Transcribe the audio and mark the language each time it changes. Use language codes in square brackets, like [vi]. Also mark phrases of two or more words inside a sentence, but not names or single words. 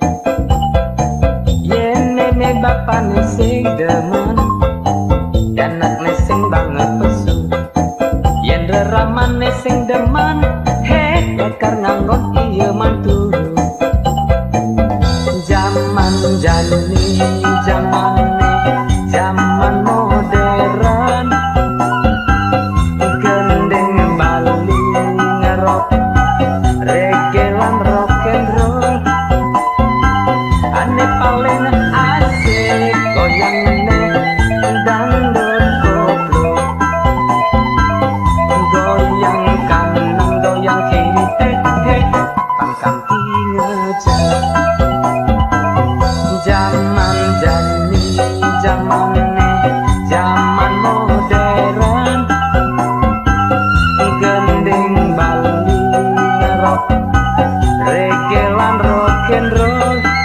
[ban] yen nene bapak sing demen anak sing banget pesu yen ramane sing demen he lekar nganggon iya mantu zaman jani zaman modern gendeng Bali reggae lan [en] rock and roll [ban] ane paling asik goyangane dangdut koplo goyang kanan goyang kiri he he pangkanti ngejar zaman jani zaman modern gendeng Bali reggae lan [en] rock and roll